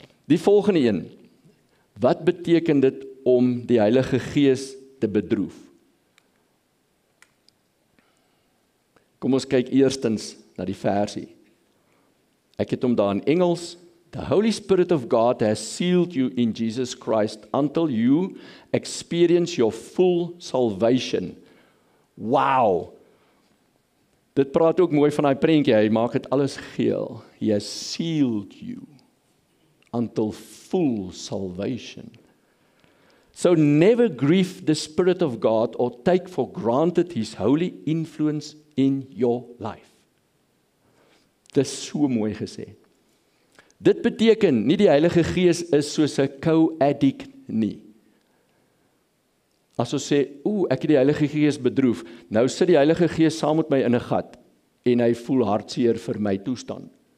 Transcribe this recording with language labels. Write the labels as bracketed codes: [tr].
[af] Die volgende een. Wat beteken dit om die Heilige Gees te bedroef? Kom ons kyk eerstens na die versie. Ek het hom daar in Engels. [en] The Holy Spirit of God has sealed you in Jesus Christ until you experience your full salvation. Wow! [af] Dit praat ook mooi van daai prentjie, hy maak dit alles geel. [en] He has sealed you until full salvation. So never grieve the Spirit of God or take for granted His holy influence in your life. [af] Dit is so mooi gesê. Dit beteken nie die Heilige Gees is soos 'n co-addict nie. As ons sê, ek het die Heilige Gees bedroef, nou sit die Heilige Gees saam met my in 'n gat en hy voel hartseer vir my toestand.